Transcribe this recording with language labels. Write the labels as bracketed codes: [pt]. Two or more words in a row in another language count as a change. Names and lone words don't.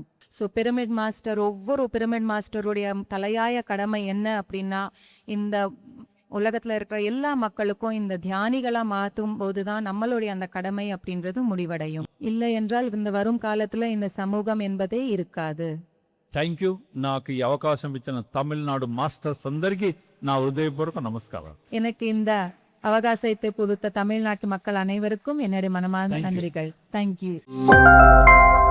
[ta] ஸோ ஒவ்வொரு பிரமிட் மாஸ்டருடைய தலையாய கடமை என்ன அப்படின்னா இந்த உலகத்துல இருக்கிற எல்லா மக்களுக்கும் இந்த தியானிகளா மாற்றும் போதுதான் நம்மளுடைய அந்த கடமை அப்படின்றது முடிவடையும். இல்லை என்றால் இந்த வரும் காலத்துல இந்த சமூகம் என்பதே இருக்காது. [en] thank you. [te] నాకు ఈ అవకాశం ఇచ్చిన తమిళనాడు మాస్టర్స్ అందరికీ నా హృదయపూర్వక నమస్కారం. [ta] எனக்கு இந்த அவகாசத்தை கொடுத்த தமிழ்நாட்டு மக்கள் அனைவருக்கும் என்னுடைய மனமார்ந்த நன்றிகள். [en] thank you.